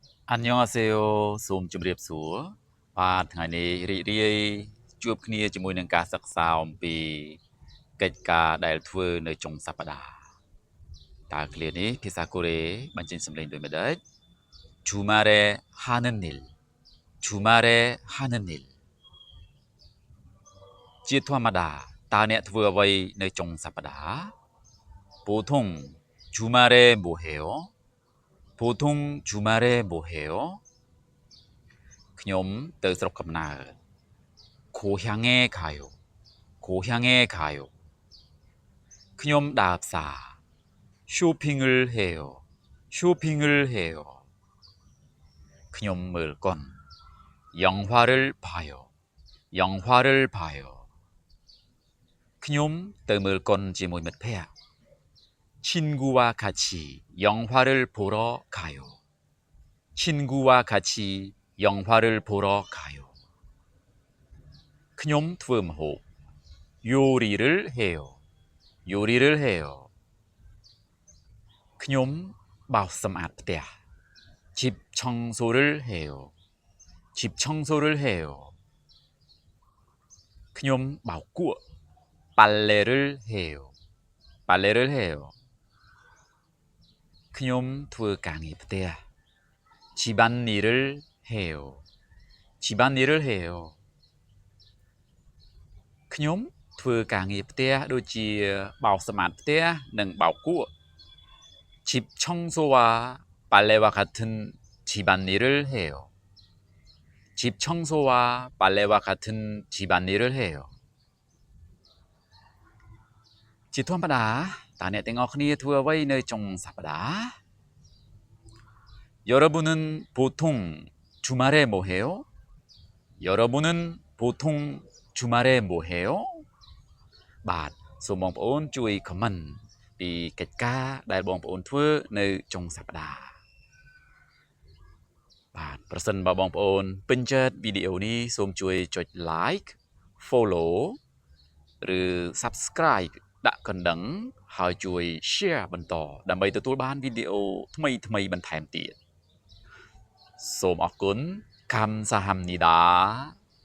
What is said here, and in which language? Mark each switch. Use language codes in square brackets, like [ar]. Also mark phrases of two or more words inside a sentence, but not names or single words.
[ko] 안녕하세요. [km] សូមជម្រាបសួរបាទថ្ងៃនេះរីករាយជួបគ្នាជាមួយនឹងការសិក្សាអំពីកិច្ចការដែលធ្វើនៅចុងសប្តាហ៍តើឃ្លានេះភាសាកូរ៉េបញ្ចេញសម្លេងដូចម្ដេច [ko] 주말에 하는 일 주말에 하는 일 [km] ជាធម្មតាតើអ្នកធ្វើអ្វីនៅចុងសប្តាហ៍ [ko] 보통 주말에 뭐 해요? 보통 주말에 뭐 해요? [km] ខ្ញុំទៅស្រុកកំណើត [ko] 고향에 가요. 고향에 가요. [km] ខ្ញុំដើរផ្សារ [ko] 쇼핑을 해요. 쇼핑을 해요. [km] ខ្ញុំមើលកុន [ko] 영화를 봐요. 영화를 봐요. [km] ខ្ញុំទៅមើលកុនជាមួយមិត្តភ័ក្តិ [ko] 친구와 같이 영화를 보러 가요. 친구와 같이 영화를 보러 가요. [km] ខ្ញុំធ្វើម្ហូប [ko] 요리를 해요. 요리를 해요. [km] ខ្ញុំបោសសម្អាតផ្ទះ [ko] 집 청소를 해요. 집 청소를 해요. [km] ខ្ញុំបោកគក់ [ko] 빨래를 해요. 빨래를 해요. [km] ខ្ញុំធ្វើការងារផ្ទះ [ko] 집안일을 해요. 집안일을 해요. [km] ខ្ញុំធ្វើការងារផ្ទះដូចជាបោសសម្អាតផ្ទះនិងបោកគក់ [ko] 집 청소와 빨래와 같은 집안일을 해요. 집 청소와 빨래와 같은 집안일을 해요. [km] ជាធម្មតាតើអ្នកទាំងអស់គ្នាធ្វើអ្វីនៅចុងសប្តាហ៍ [ko] 여러분은 보통 주말에 뭐 해요? 여러분은 보통 주말에 뭐 해요? [km] បាទសូមបងប្អូនជួយ comment ពីកិច្ចការដែលបងប្អូនធ្វើនៅចុងសប្តាហ៍បាទប្រសិនបើបងប្អូនពេញចិត្តវីដេអូនេះសូមជួយចុច [en] like follow [km] ឬ subscribe ដាក់កណ្ដឹងហើយជួយ share បន្តដើម្បីទទួលបានវីដេអូថ្មីៗបន្ថែមទៀតសូមអរគុណ 감사합니다